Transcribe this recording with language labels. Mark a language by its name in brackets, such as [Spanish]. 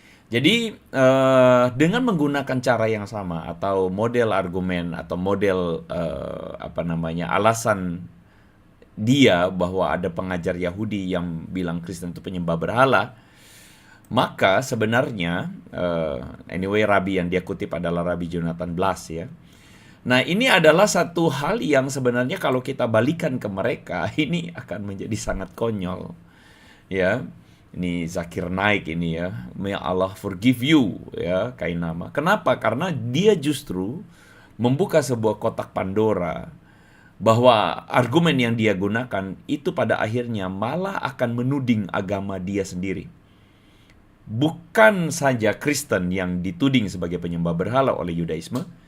[Indonesian] Jadi dengan menggunakan cara yang sama atau model argumen atau model alasan dia bahwa ada pengajar Yahudi yang bilang Kristen itu penyembah berhala, maka sebenarnya anyway Rabi yang dia kutip adalah Rabi Jonathan Blas ya. Nah, ini adalah satu hal yang sebenarnya kalau kita balikan ke mereka ini akan menjadi sangat konyol. Ya. Ini Zakir Naik ini ya. [English] May Allah forgive you ya, Kainama. [Indonesian] Kenapa? Karena dia justru membuka sebuah kotak Pandora bahwa argumen yang dia gunakan itu pada akhirnya malah akan menuding agama dia sendiri. Bukan saja Kristen yang dituding sebagai penyembah berhala oleh Yudaisme.